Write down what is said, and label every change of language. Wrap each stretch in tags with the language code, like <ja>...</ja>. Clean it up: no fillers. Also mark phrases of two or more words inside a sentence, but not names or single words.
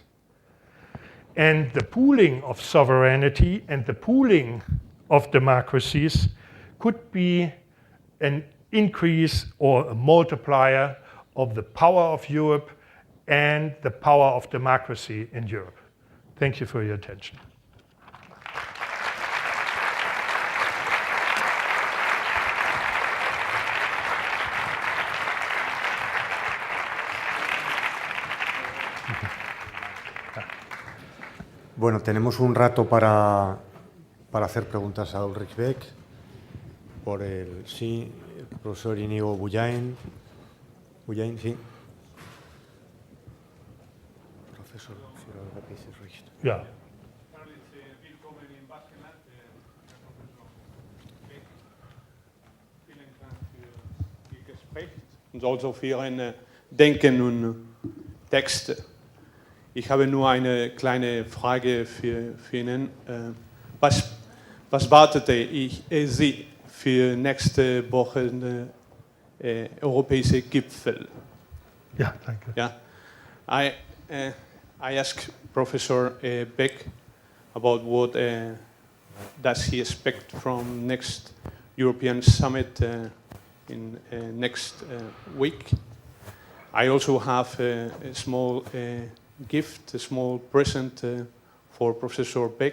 <en>And the pooling of sovereignty and the pooling of democracies could be an increase or a multiplier of the power of Europe and the power of democracy in Europe. Thank you for your attention.</en> <es>Bueno, tenemos un rato para hacer preguntas a Ulrich Beck, por el profesor Íñigo Bullain. Bullain, sí. Profesor,</es> <de>Ja. Willkommen in Baskenland, Herr Professor Beck. Vielen Dank für Ihr Gespräch und also für Ihren Denken und Texte. Ich habe nur eine kleine Frage für Ihnen. Was wartete Sie für nächste Woche europäische Gipfel? Ja, danke.</de> <en>Yeah, I asked Professor Beck about what does he expect from next European summit in next week. I also have a small gift, a small present for Professor Beck.</en>